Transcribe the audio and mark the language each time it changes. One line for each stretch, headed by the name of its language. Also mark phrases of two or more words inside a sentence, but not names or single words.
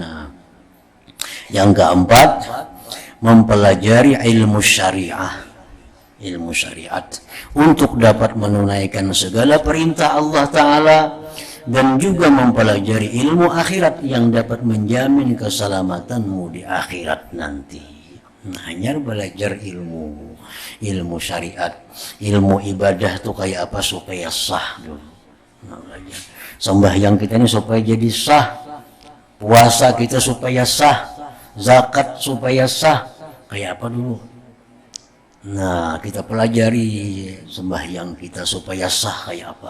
Indonesian: Nah, yang keempat, mempelajari ilmu syariah. Ilmu syariat untuk dapat menunaikan segala perintah Allah Ta'ala dan juga mempelajari ilmu akhirat yang dapat menjamin keselamatanmu di akhirat nanti. Hanya belajar ilmu syariat, ilmu ibadah tuh kayak apa supaya sah dulu. Sembahyang kita ini supaya jadi sah, puasa kita supaya sah, zakat supaya sah, kayak apa dulu? Nah, kita pelajari sembahyang kita supaya sah kayak apa.